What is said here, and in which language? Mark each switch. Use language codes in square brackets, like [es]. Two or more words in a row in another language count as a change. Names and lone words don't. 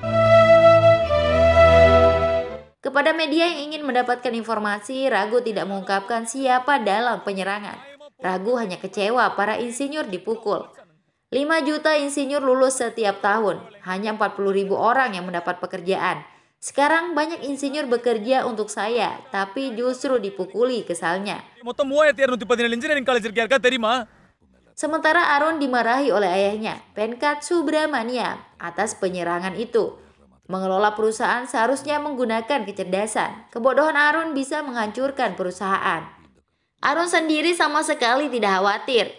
[id] Kepada media yang ingin mendapatkan informasi, Ragu tidak mengungkapkan siapa dalam penyerangan. Ragu hanya kecewa para insinyur dipukul. 5 juta insinyur lulus setiap tahun, hanya 40.000 orang yang mendapat pekerjaan. Sekarang banyak insinyur bekerja untuk saya, tapi justru dipukuli, kesalnya. [ta] மொத்தம் 3217 [en] engineering college [ta] இருக்கு யாருக்கா தெரியுமா? [id] Sementara Arun dimarahi oleh ayahnya, Venkat Subramaniam, atas penyerangan itu. Mengelola perusahaan seharusnya menggunakan kecerdasan. Kebodohan Arun bisa menghancurkan perusahaan. Arun sendiri sama sekali tidak khawatir.